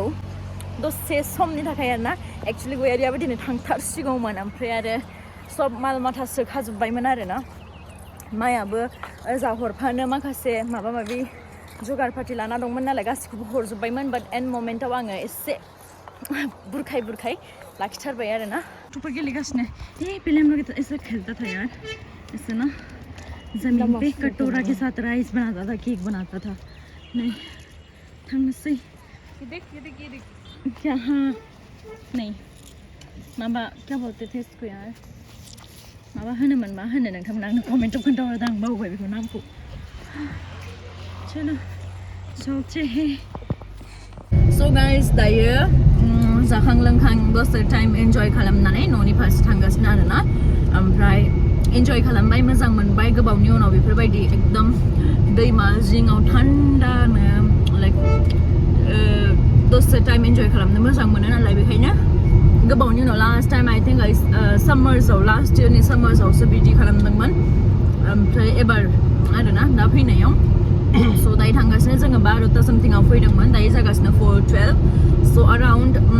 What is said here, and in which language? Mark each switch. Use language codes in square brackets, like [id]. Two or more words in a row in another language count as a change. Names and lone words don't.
[brx] दसे समनि थाखाय आरोना एक्चुअलि गयारियाबो दिनै थांथारसिगौमोन ओमफ्राय आरो सब माल माथा सोखाजोब्बायमोन आरोना मायाबो जाहरफानो माखासे माबा माबि जगार पार्टि लाना दंमोन नालाय गासिखौबो हरजोब्बायमोन [en] but and [brx] मोमेन्टाव आङो एसे बुरखाय बुरखाय लाखिथारबाय आरोना ऊपर गेलेगासिनो [hi] पहले हम लोग ऐसा खेलता था यार ऐसे ना जमीन पे कटोरा के साथ राइस बनाता था केक बनाता था [brx] नहीं थांनोसै [hi] ये देख क्या हाँ नहीं [brx] माबा [hi] क्या बोलते थे इसको यार [brx] माबा होनोमोन मा होनो नोंथांमोना आंनो कमेन्टआव खोन्थाहरदो आं बावबाय बेखौ नामखौ [hi] चलो चलते हैं [en] so guys [brx] दायो जाखां लोंखां दसे टाइम एन्जय खालामनानै न'नि फारसे थांगासिनो आरोना ओमफ्राय एन्जय खालामबाय मोजां मोनबाय गोबावनि उनाव बेफोरबायदि एकदम दैमा जिङाव थान्दानो लाइक दसे टाइम एन्जय खालामनो मोजां मोनो नालाय बेखायनो गोबावनि उनाव [en] last time I think [brx] सामार्सआव [en] last yearni [brx] सामार्सआवसो बिदि खालामदोंमोन ओमफ्राय एबार आरोना दा फैनायाव स' दायो थांगासिनो जोङो 12ता सामथिंआव फैदोंमोन दायो जागासिनो 4:12 [en] so around